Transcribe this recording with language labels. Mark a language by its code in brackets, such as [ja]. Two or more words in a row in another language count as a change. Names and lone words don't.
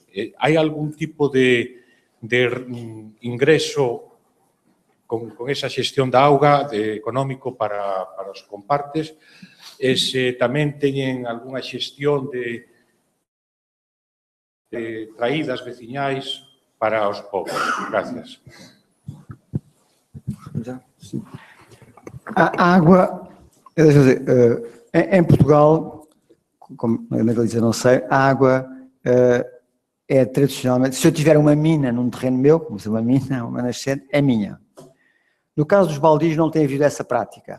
[gl] Hai algún tipo de ingreso con esa xestión da auga económico para os compartes? E se tamén teñen algunha xestión de traídas veciñais para os povos. Gracias. [pt] A água, em Portugal, como na Galiza não sei, a água é tradicionalmente, se eu tiver uma mina num terreno meu, como se uma mina, uma nascente, é minha. No caso dos baldios não tem havido essa prática.